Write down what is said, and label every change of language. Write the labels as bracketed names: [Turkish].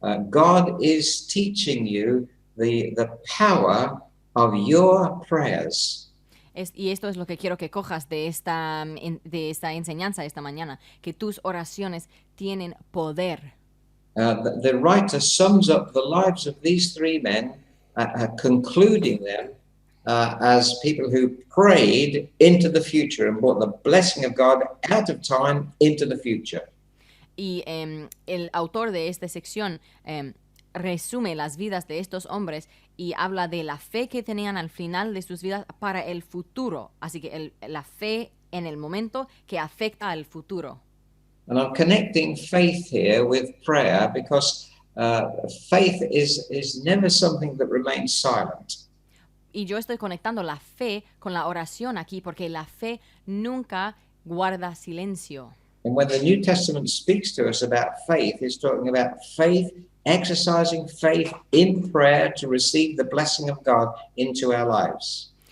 [English] God is teaching you the power of your prayers. [Spanish] Y esto es lo que quiero que cojas de esta enseñanza esta mañana, que tus oraciones tienen poder. [English] The writer sums up the lives of these three men, concluding them as people who prayed into the future and brought the blessing of God out of time into the future. [Spanish] Y el autor de esta sección resume las vidas de estos hombres y habla de la fe que tenían al final de sus vidas para el futuro. Así que la fe en el momento que afecta al futuro. [English] And I'm connecting faith here with prayer because faith is never something that remains silent. [Spanish] Y yo estoy conectando la fe con la oración aquí porque la fe nunca guarda silencio. [English] And when the New Testament speaks to us about faith, it's talking about faith, exercising faith in prayer to receive the blessing of God into our lives.